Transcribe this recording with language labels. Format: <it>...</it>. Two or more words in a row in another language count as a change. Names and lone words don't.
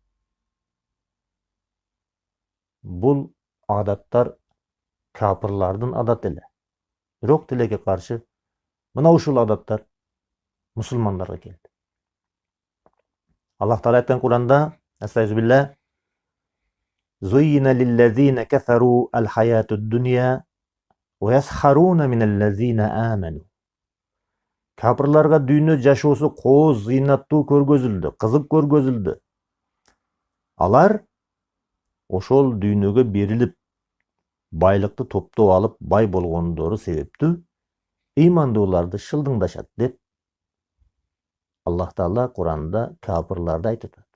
<ky>Бул адаттар капырлардын адаты эле. Бирок тилекке каршы мына ушул адаттар мусулмандарга келди. Аллах Таала айткан Куранда: "Астагфируллах.</ky> <ar>زين للذين كفروا الحياة الدنيا ويسخرون من الذين آمنوا."</ar> <ky>Капырларга дүйнө жашоосу кооз, зыйнаттуу көргөзүлдү, кызык көргөзүлдү. Алар ошол дүйнөгө берилип, байлыкты топтоп алып, бай болгондору себептүү ыймандууларды шылдыңдашат деп Аллах Таала Куранда капырларды айтып атат.</ky>